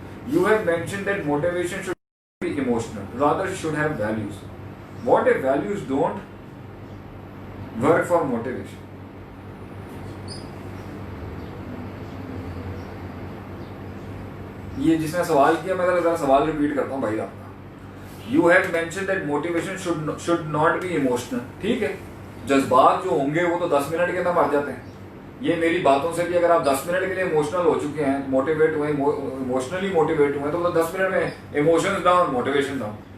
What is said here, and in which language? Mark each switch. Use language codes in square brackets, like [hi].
[en] You have mention that motivation should be emotional rather should have values. What if values don't work for motivation? [ur] یہ جس نے سوال کیا، میں ذرا سوال ریپیٹ کرتا ہوں بھائی آپ کا. [en] You have mentioned that motivation should not be emotional. [ur] ٹھیک ہے، جذبات جو ہوں گے وہ تو 10 منٹ کے اندر مر جاتے ہیں. یہ میری باتوں سے بھی اگر آپ 10 منٹ کے لیے ایموشنل ہو چکے ہیں، موٹیویٹ ہوئے، ایموشنلی موٹیویٹ ہوئے، تو 10 منٹ میں ایموشنز ڈاؤن، موٹیویشن ڈاؤن.